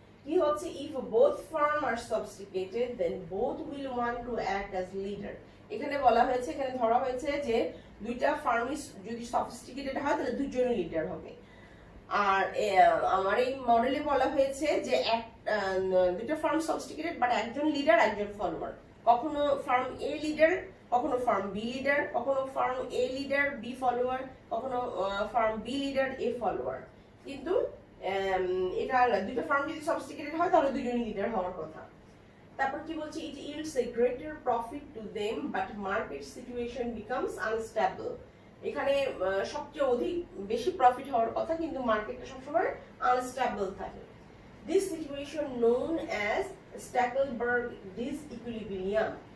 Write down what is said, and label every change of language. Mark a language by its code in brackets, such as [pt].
[en] কি হচ্ছে, if both firm are sophisticated then both will want to act as leader. [bn] এখানে বলা হয়েছে, এখানে ধরা হয়েছে যে দুইটা ফার্ম যদি সফিস্টিকেটেড হয় তাহলে দুইজনই লিডার হবে। আর আমার এই মডেলে বলা হয়েছে যে দুটো ফার্ম সফিস্টিকেটেড, বাট একজন লিডার একজন ফলোয়ার। কখনো ফার্ম এ লিডার, কখনো ফার্ম বি লিডার, কখনো farm a leader B follower, কখনো ফার্ম বি লিডার এ ফলোয়ার। কিন্তু এটা দুটো ফার্ম যদি সফিস্টিকেটেড হয় তাহলে দুজনই লিডার হওয়ার কথা। তারপর কি বলছে, [en] It yields a greater profit to them but market situation becomes unstable। [bn] এখানে সবচেয়ে অধিক বেশি প্রফিট হওয়ার কথা, কিন্তু মার্কেটটা সবসময় আনস্টেবল থাকে। [en] This situation known as Stackelberg disequilibrium.